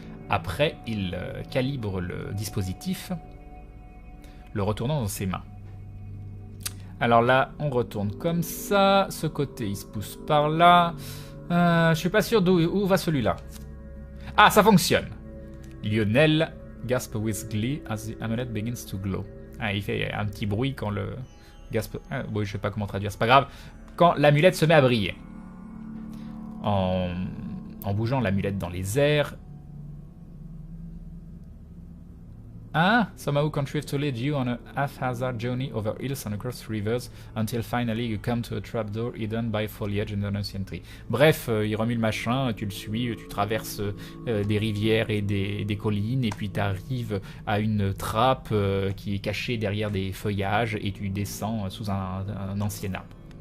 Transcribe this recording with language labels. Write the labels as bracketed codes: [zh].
[fr] Après, il calibre le dispositif, le retournant dans ses mains. Alors là, on retourne comme ça. Ce côté, il se pousse par là. Je suis pas sûr où va celui-là. Ah, ça fonctionne. [en] Lionel gasp with glee as the amulet begins to glow. [fr] Ah, il fait un petit bruit quand le gasp... Ah, oui, je sais pas comment traduire, c'est pas grave. Quand l'amulette se met à briller. En bougeant l'amulette dans les airs. [en] Ah, somehow contrive to lead you on a haphazard journey over hills and across rivers until finally you come to a trapdoor hidden by foliage and an ancient tree. [fr] Bref, il remue le machin, tu le suis, tu traverses des rivières et des collines et puis tu arrives à une trappe qui est cachée derrière des feuillages et tu descends sous un ancien arbre.